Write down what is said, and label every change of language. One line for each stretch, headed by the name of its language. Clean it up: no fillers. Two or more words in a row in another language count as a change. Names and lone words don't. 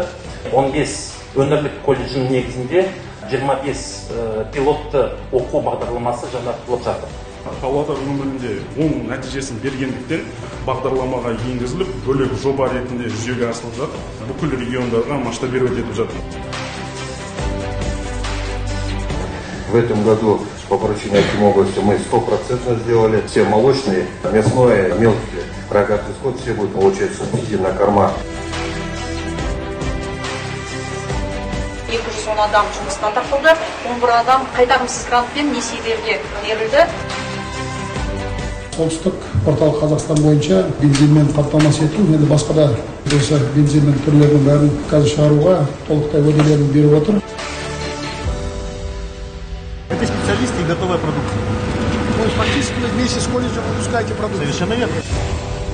Kazakh: 15 өңірлік колледждің негізінде 25 пилотты оқу бағдарламасы жаңартылып жатыр. Павлодар өңірінде оң нәтижесін бергендіктен бағдарламаға енгізіліп, бөлек жоба ретінде жүзеге асырылып жатыр. Бүкіл региондарға масштабировать етіп жатыр.
Russian: В этом году по поручению Акимовской области мы 100% сделали. Все молочные, мясное, мелкие, рогатый скот, все будут получать субсидии на корма.
Kazakh: 210 адам жұмыстан тартылды, 11 адам қайтарымсыз грантпен несиелерге берілді. Солтүстік орталық Қазақстан бойынша бензинмен қамтамасыз ету, енді басқа да осы бензиннің түрлерінің бәрін қазір шығаруға толықтай уәделерін беріп отыр.
Russian: Это специалисты и готовая продукция. То есть фактически вы вместе с колледжем выпускаете продукцию. Совершенно верно.